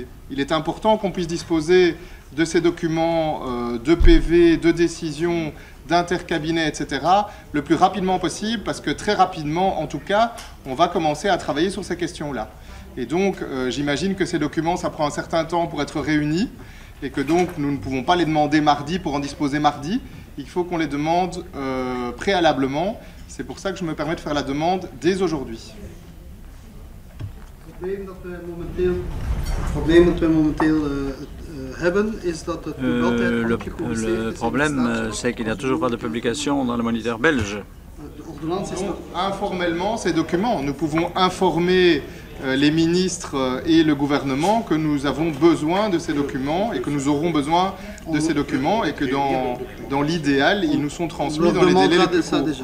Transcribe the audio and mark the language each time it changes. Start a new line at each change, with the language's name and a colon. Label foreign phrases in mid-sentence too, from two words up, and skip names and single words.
French: Il est important qu'on puisse disposer de ces documents de PV, de décisions, d'intercabinet, etc., le plus rapidement possible, parce que très rapidement, en tout cas, on va commencer à travailler sur ces questions-là. Et donc, j'imagine que ces documents, ça prend un certain temps pour être réunis, et que donc, nous ne pouvons pas les demander mardi pour en disposer mardi. Il faut qu'on les demande préalablement. C'est pour ça que je me permets de faire la demande dès aujourd'hui.
Dutch: Het probleem dat we momenteel hebben is dat het nog altijd niet gepubliceerd is.
French: Le problème, c'est qu'il n'y a toujours pas de publication dans le moniteur belge. Informellement, ces documents, nous pouvons informer les ministres et le gouvernement que nous avons besoin de ces documents et que nous aurons besoin de ces documents et que dans l'idéal, ils nous sont transmis dans les délais les plus courts.